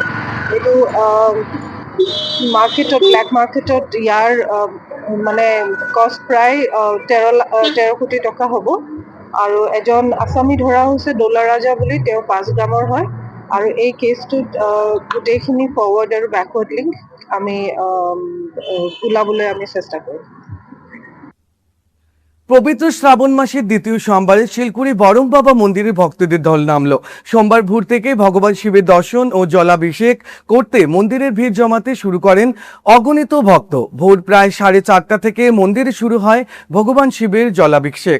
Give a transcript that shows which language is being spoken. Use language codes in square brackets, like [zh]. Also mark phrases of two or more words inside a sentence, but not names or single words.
[as] এইটো মাৰ্কেটত, [en] black marketত [as] ইয়াৰ মানে কষ্ট প্ৰায় 13 কোটি টকা হ'ব। আৰু এজন আছামী ধৰা হৈছে ডোলা ৰাজা বুলি, তেওঁ 5 গ্ৰামৰ হয়। আৰু এই কেছটোত গোটেইখিনি ফৰৱাৰ্ড আৰু [en] backward link [as] আমি ওলাবলৈ আমি চেষ্টা কৰিম। [bn] পবিত্র শ্রাবণ মাসের দ্বিতীয় সোমবারে শিলকুড়ি বরং বাবা মন্দিরে ভক্তদের ঢল নামলো। সোমবার ভোর থেকে ভগবান শিবের দর্শন ও জলাভিষেক করতে মন্দিরের ভিড় জমাতে শুরু করেন অগণিত ভক্ত। ভোর প্রায় 4:30 থেকে মন্দিরে শুরু হয় ভগবান শিবের জলাভিষেক।